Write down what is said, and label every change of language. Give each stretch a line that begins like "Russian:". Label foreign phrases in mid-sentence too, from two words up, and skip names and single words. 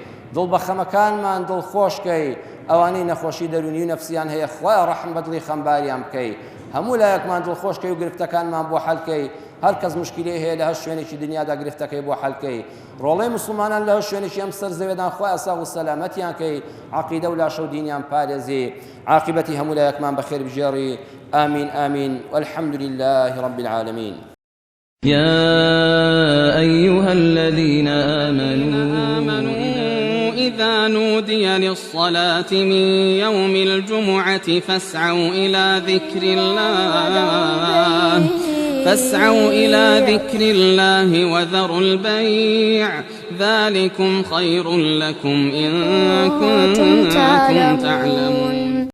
Central Kurdish: دڵ بە خەمەکانمان دڵخۆشکەی ئەوانەی نەخۆشی دەرونی و نەفسیان هەیە خۆی ڕەحم بە دڵی خەمباریان بکەی هەموو لایەکمان دڵخۆشکەی و گرفتەکانمان بۆ حەلکەی هەر کەس مشکلەی هەیە لە هەر شوێنێکی دنیادا گرفتەکەی بۆ حەلکەی ڕۆڵەی مسلمانان لە هەر شوێنێکی ئەم سەر زەوێدان خۆی ئاساغ و سەلامەتیان کەی عەقیدە و لاشە و دینیان پارێزی عاقبەتی هەموو لایەکمان بەخێر بژێڕی
Arabic: آمين آمين والحمد لله رب العالمين. يا أيها الذين آمنوا إذا نودي للصلاة من يوم الجمعة فاسعوا إلى ذكر الله وذروا البيع ذلكم خير لكم إن كنتم تعلمون.